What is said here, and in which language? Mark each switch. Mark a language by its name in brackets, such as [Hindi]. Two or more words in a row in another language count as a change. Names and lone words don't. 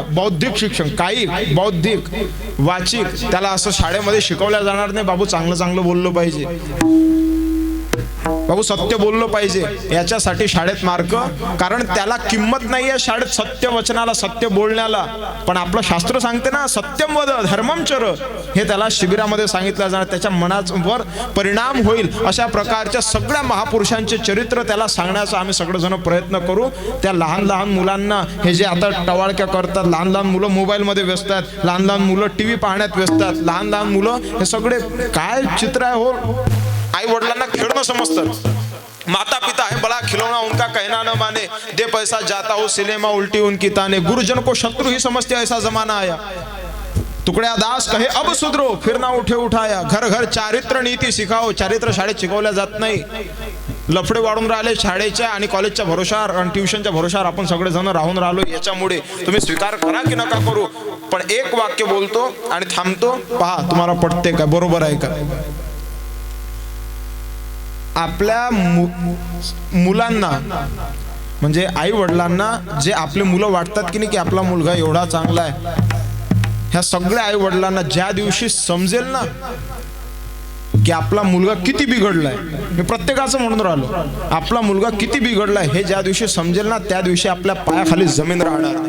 [Marathi] बौद्धिक शिक्षण, कायिक, बौद्धिक, वाचिक, त्याला असं शाळेमध्ये शिकवल्या जाणार नाही. बाबू चांगलं बोललं पाहिजे, बाबू सत्य बोललं पाहिजे, याच्यासाठी शाळेत मार्क. कारण त्याला किंमत नाहीये शाळेत सत्य वचनाला, सत्य बोलण्याला. पण आपलं शास्त्र सांगते ना, [Sanskrit] सत्यम वद धर्मम चर, [Marathi] हे त्याला शिबिरामध्ये सांगितलं जाणार. त्याच्या मनावर परिणाम होईल अशा प्रकारच्या सगळ्या महापुरुषांचे चरित्र त्याला सांगण्याचा आम्ही सगळेजण प्रयत्न करू. त्या लहान मुलांना, हे जे आता टवाळक्या करतात, लहान मुलं मोबाईलमध्ये व्यस्त आहेत, लहान मुलं टीव्ही पाहण्यात व्यस्त आहेत, लहान मुलं, हे सगळे काय चित्र आहे हो. आई वडिलांना खेळणं समजतं. [Hindi] माता पिता है बड़ा खिलौना, उनका कहना न माने, दे पैसा जाता हो सिनेमा उल्टी उनकी ताने, गुरुजन को शत्रु ही समझते ऐसा जमाना आया, तुकड्या दास कहे अब सुधरो, फिर ना उठे उठाया, घर घर चारित्र नीती शिकाओ. [Marathi] चारित्र शाळेत शिकवल्या जात नाही. लफडे वाढून राहिले शाळेच्या आणि कॉलेजच्या भरोशावर आणि ट्युशनच्या भरोशावर आपण सगळेजण राहून राहिलो. याच्यामुळे तुम्ही स्वीकार करा की नका करू, पण एक वाक्य बोलतो आणि थांबतो, पहा तुम्हाला पटते का, बरोबर आहे का. आपल्या मुलांना, म्हणजे आई वडिलांना जे आपले मुलं वाटतात की नाही, की आपला मुलगा एवढा चांगला आहे, ह्या सगळ्या आई वडिलांना ज्या दिवशी समजेल ना की आपला मुलगा किती बिघडलाय, मी प्रत्येकाचं म्हणून राहिलो, आपला मुलगा किती बिघडलाय हे ज्या दिवशी समजेल ना, त्या दिवशी आपल्या पायाखाली जमीन राहणार नाही.